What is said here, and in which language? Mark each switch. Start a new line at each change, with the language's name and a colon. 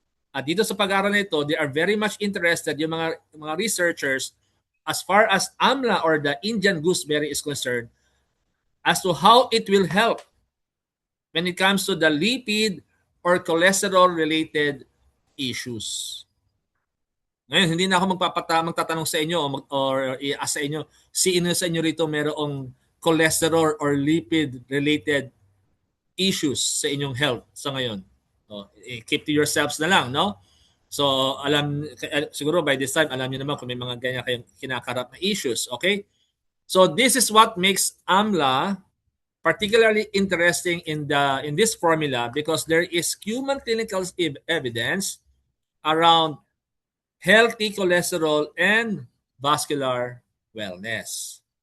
English: At dito sa pag-aaral na ito, they are very much interested yung mga researchers as far as AMLA or the Indian gooseberry is concerned as to how it will help when it comes to the lipid or cholesterol-related issues.
Filipino: Ngayon, hindi na ako magtatanong sa inyo or i-ask sa inyo, sino sa inyo rito mayroong cholesterol or lipid-related issues sa inyong health sa ngayon. So,
English: keep to yourselves
Filipino: na lang, no? So, siguro
English: by this time,
Filipino: alam niyo naman kung may mga ganyan kayong kinakarap na issues, okay?
English: So, this is what makes AMLA particularly interesting in this formula because there is human clinical evidence around healthy cholesterol and vascular wellness.